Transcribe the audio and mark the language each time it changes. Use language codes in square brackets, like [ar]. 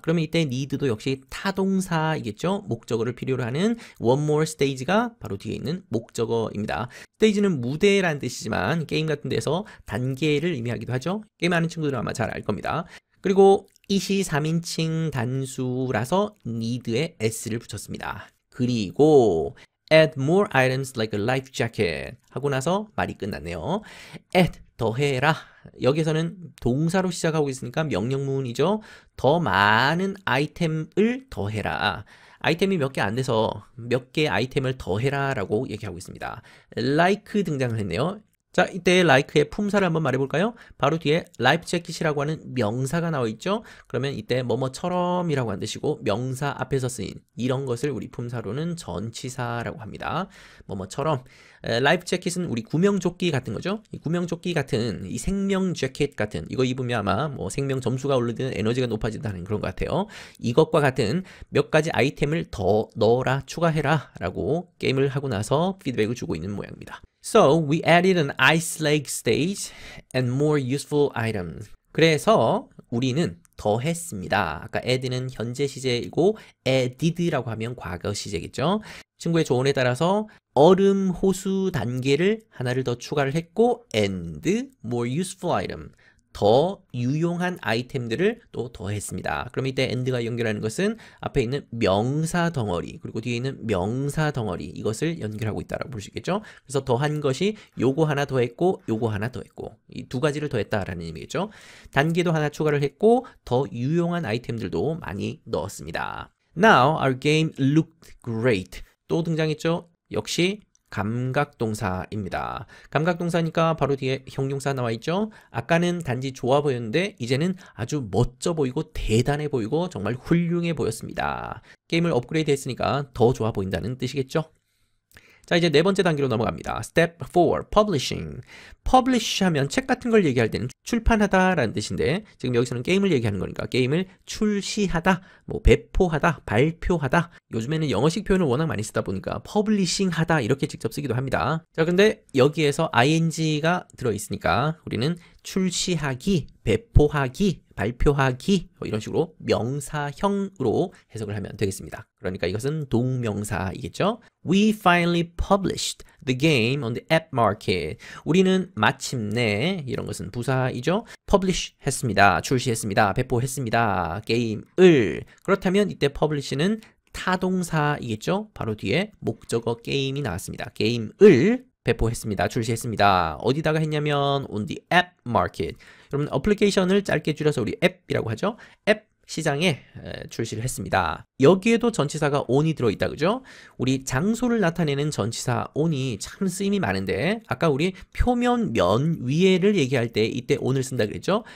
[ko] 그러면 이때 need도 역시 타동사이겠죠? 목적어를 필요로 하는 [en] one more stage [ko] 가 바로 뒤에 있는 목적어입니다. 스테이지는 무대라는 뜻이지만 게임 같은 데서 단계를 의미하기도 하죠. 게임하는 친구들은 아마 잘 알 겁니다. 그리고 it이 3인칭 단수라서 need에 s를 붙였습니다. 그리고 [en] add more items like a life jacket [ko] 하고 나서 말이 끝났네요. add 더해라. 여기서는 동사로 시작하고 있으니까 명령문이죠. 더 많은 아이템을 더해라. 아이템이 몇 개 안 돼서 몇 개의 아이템을 더해라 라고 얘기하고 있습니다. like 등장을 했네요. 자, 이때 like의 품사를 한번 말해볼까요? 바로 뒤에 life jacket이라고 하는 명사가 나와 있죠? 그러면 이때 뭐뭐처럼 이라고 한 뜻이고 명사 앞에서 쓰인 이런 것을 우리 품사로는 전치사라고 합니다. 뭐뭐처럼 life jacket은 우리 구명조끼 같은 거죠? 이 구명조끼 같은 이 생명 재킷 같은 이거 입으면 아마 뭐 생명 점수가 오르든 에너지가 높아진다는 그런 것 같아요. 이것과 같은 몇 가지 아이템을 더 넣어라, 추가해라 라고 게임을 하고 나서 피드백을 주고 있는 모양입니다. [en] So we added an ice lake stage and more useful items. [ko] 그래서 우리는 더했습니다. 아까 add는 현재 시제이고 added라고 하면 과거 시제겠죠. 친구의 조언에 따라서 얼음 호수 단계를 하나를 더 추가를 했고 [en] and more useful item. [ko] 더 유용한 아이템들을 또 더했습니다. 그럼 이때 and가 연결하는 것은 앞에 있는 명사 덩어리 그리고 뒤에 있는 명사 덩어리 이것을 연결하고 있다고 볼 수 있겠죠. 그래서 더한 것이 요거 하나 더했고 요거 하나 더했고 이 두 가지를 더했다라는 의미겠죠. 단계도 하나 추가를 했고 더 유용한 아이템들도 많이 넣었습니다. [en] Now our game looked great. [ko] 또 등장했죠. 역시 감각동사입니다. 감각동사니까 바로 뒤에 형용사 나와 있죠. 아까는 단지 좋아 보였는데 이제는 아주 멋져 보이고 대단해 보이고 정말 훌륭해 보였습니다. 게임을 업그레이드 했으니까 더 좋아 보인다는 뜻이겠죠. 자, 이제 네 번째 단계로 넘어갑니다. [en] Step 4, Publishing. [ko] Publish 하면 책 같은 걸 얘기할 때는 출판하다 라는 뜻인데 지금 여기서는 게임을 얘기하는 거니까 게임을 출시하다, 뭐 배포하다, 발표하다. 요즘에는 영어식 표현을 워낙 많이 쓰다 보니까 publishing 하다 이렇게 직접 쓰기도 합니다. 자, 근데 여기에서 ing가 들어있으니까 우리는 출시하기, 배포하기, 발표하기 이런 식으로 명사형으로 해석을 하면 되겠습니다. 그러니까 이것은 동명사이겠죠. [en] We finally published the game on the app market. [ko] 우리는 마침내 이런 것은 부사이죠. publish 했습니다. 출시했습니다. 배포했습니다. 게임을. 그렇다면 이때 publish는 타동사이겠죠. 바로 뒤에 목적어 게임이 나왔습니다. 게임을 배포했습니다. 출시했습니다. 어디다가 했냐면 [en] on the app market. [ko] 여러분 어플리케이션을 짧게 줄여서 우리 앱이라고 하죠. 앱 시장에 출시를 했습니다. 여기에도 전치사가 on이 들어있다, 그죠? 우리 장소를 나타내는 전치사 on이 참 쓰임이 많은데 아까 우리 표면 면 위에를 얘기할 때 이때 on을 쓴다 그랬죠?